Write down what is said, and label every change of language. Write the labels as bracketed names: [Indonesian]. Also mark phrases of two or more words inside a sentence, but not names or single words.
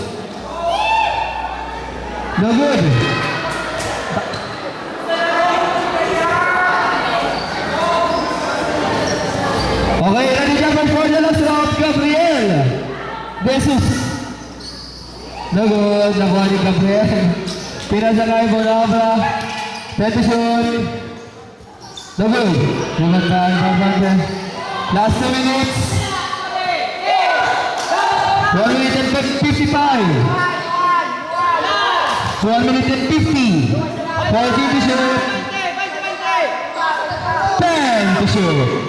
[English] No good. Okay, ready number 4 the last round, Gabriel. Jesus. No good, [Filipino] nakuha ni Gabriel. Pinasa kay Bonobra. Petition. [English] No good. Pumuntaan Barbante. Last 2 minutes. 1 minute and 55. 1 minute and 50. 40 to shoot. 10 to shoot.